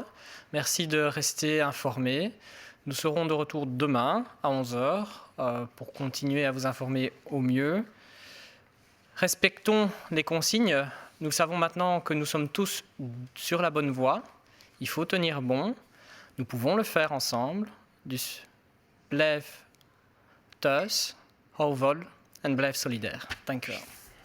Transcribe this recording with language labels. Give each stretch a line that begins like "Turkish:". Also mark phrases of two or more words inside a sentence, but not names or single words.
French: Merci de rester informés. Nous serons de retour demain à 11h pour continuer à vous informer au mieux. Respectons les consignes. Nous savons maintenant que nous sommes tous sur la bonne voie. Il faut tenir bon. Nous pouvons le faire ensemble.
Dutch: Dus blijf thuis, hou vol en blijf solidair. Dank u wel.